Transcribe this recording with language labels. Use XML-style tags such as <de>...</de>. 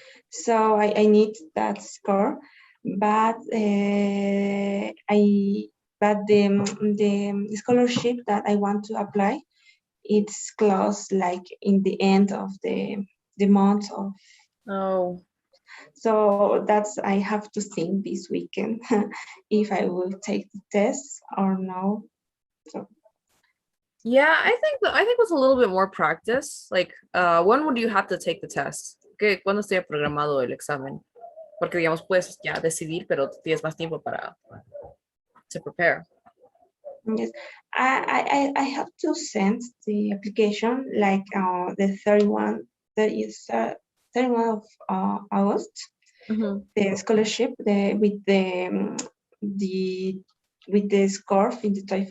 <en>So I need that score, but the scholarship that I want to apply, it's close like in the end of the month of. Oh, So that's I have to think this weekend if I will take the test or no. So yeah, I think with a little bit more practice, like when would you have to take the test?</en> <es>¿Cuándo esté programado el examen? Porque digamos puedes ya decidir, pero tienes más tiempo para</es> <en>to prepare. yes, I have to send the application like the 31 of August. The scholarship with the score in the TOEFL.</en>